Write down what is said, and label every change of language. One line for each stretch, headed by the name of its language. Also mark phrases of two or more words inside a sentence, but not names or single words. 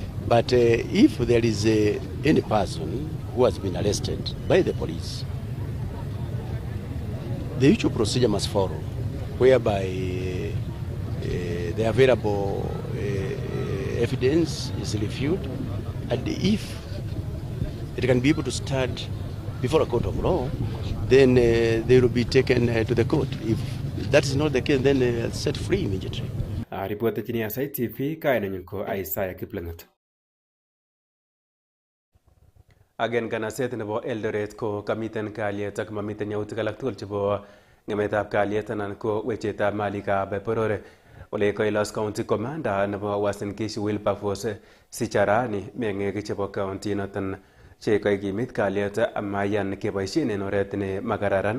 English: But if there is any person who has been arrested by the police, the usual procedure must follow, whereby the available evidence is reviewed, and if it can be able to stand before a court of law, then they will be taken to the court. If that is not the case, then set free immediately.
Swahili: Ripoti chini ya Aasai TV,
Kalenjin: kainenyu ko Aasai Kiplangat. Agen kanaset nebo Eldoret ko kamiten kalyet ak mamiten yautik alak tugul chebo ng'emetab kalyet anan ko wechetab malikab boror. Ole Koilos
English: County Commander
Kalenjin: nebo Uasin Gishu Wilberforce Sicharani meng'ik chebo county noton che kaikimit kalyet amayan keboisien en oret ne makararan.